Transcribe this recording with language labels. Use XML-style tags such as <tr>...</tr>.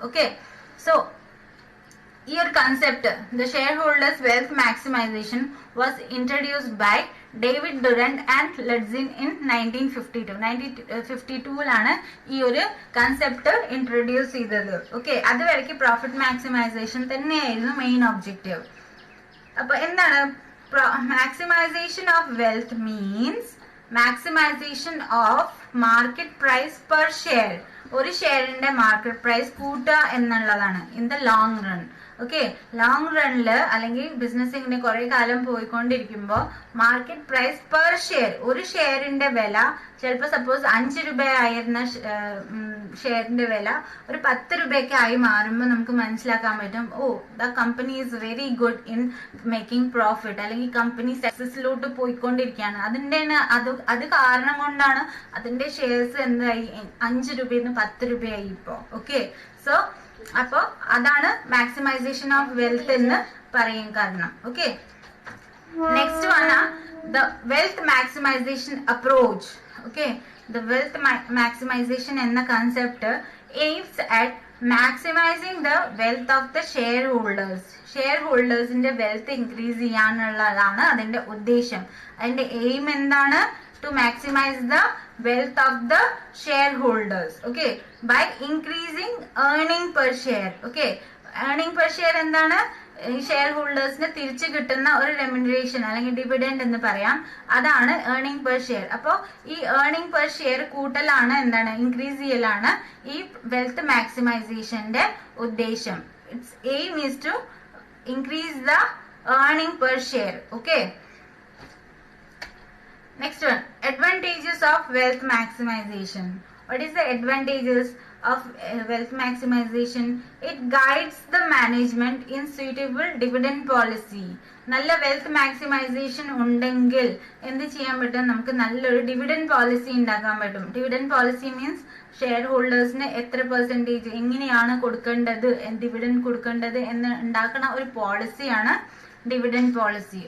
<en>okay, so</en> <ml>ഈ ഒരു</ml> <en>Concept the share holders wealth maximization was introduced by David Durant and ലെഡ്സിൻ in 1952.</en> <ml>1952 ഈ ഒരു concept introduce ചെയ്തത്. Okay, അതുവരയ്ക്ക് profit maximisation തന്നെയായിരുന്നു main objective. അപ്പൊ എന്താണ്</ml> <en>maximization of wealth? means maximization of market price per share.</en> <ml>ഒരു ഷെയറിന്റെ market price കൂട്ടുക എന്നുള്ളതാണ്</ml> <en>In the long run.</en> <ml>Okay, long റണ്ണില് അല്ലെങ്കിൽ ബിസിനസ് ഇങ്ങനെ കുറെ കാലം പോയിക്കൊണ്ടിരിക്കുമ്പോൾ മാർക്കറ്റ് പ്രൈസ് പെർ ഷെയർ, ഒരു ഷെയറിന്റെ വില ചിലപ്പോൾ സപ്പോസ് 5 രൂപയായിരുന്ന ഷെയറിന്റെ വില ഒരു 10 രൂപയൊക്കെ ആയി മാറുമ്പോൾ നമുക്ക് മനസ്സിലാക്കാൻ പറ്റും,</ml> <en>oh the company is very good in making profit,</en> <ml>അല്ലെങ്കിൽ കമ്പനി സക്സസിലോട്ട് പോയിക്കൊണ്ടിരിക്കുകയാണ്. അത് കാരണം കൊണ്ടാണ് അതിന്റെ ഷെയർസ് എന്തായി 5 രൂപയിൽ നിന്ന് 10 രൂപയായി ഇപ്പോ. ഓക്കെ, സോ അപ്പോ അതാണ് മാക്സിമൈസേഷൻ ഓഫ് വെൽത്ത് എന്ന് പറയും കാരണം.</ml> <en>Okay, next ആണ് the wealth maximization approach. Okay, the wealth maximization എന്ന concept aims at maximizing the wealth of the share holders.</en> <ml>Share ഹോൾഡേഴ്സിന്റെ wealth increase ചെയ്യാനുള്ളതാണ് അതിന്റെ ഉദ്ദേശം. അതിന്റെ എയിം എന്താണ്?</ml> <en>to maximize the wealth of the shareholders. Okay, by increasing earning per share. Okay, earning per share</en> <ml>എന്താണ്? Share ഹോൾഡേഴ്സിന് തിരിച്ചു കിട്ടുന്ന ഒരു remuneration അല്ലെങ്കിൽ dividend എന്ന് പറയാം, അതാണ് ഏർണിംഗ് പെർ ഷെയർ. അപ്പോൾ ഈ ഏർണിംഗ് പെർ ഷെയർ കൂട്ടലാണ് എന്താണ്? ഇൻക്രീസ് ചെയ്യലാണ് ഈ വെൽത്ത് മാക്സിമൈസേഷന്റെ ഉദ്ദേശം.</ml> <en>It's aim is to increase the earning per share. Okay, Next one, advantages of wealth maximization. What is the advantages of wealth maximization? It guides the management in suitable dividend policy.</en> <ml>നല്ല wealth maximisation ഉണ്ടെങ്കിൽ എന്ത് ചെയ്യാൻ പറ്റും? നമുക്ക് നല്ലൊരു dividend policy ഉണ്ടാക്കാൻ പറ്റും. Dividend policy means share ഹോൾഡേഴ്സിന് എത്ര പെർസെൻറ്റേജ് എങ്ങനെയാണ് കൊടുക്കേണ്ടത്, ഡിവിഡൻഡ് കൊടുക്കേണ്ടത് എന്ന് ഉണ്ടാക്കുന്ന ഒരു പോളിസിയാണ് ഡിവിഡൻഡ് പോളിസി.</ml>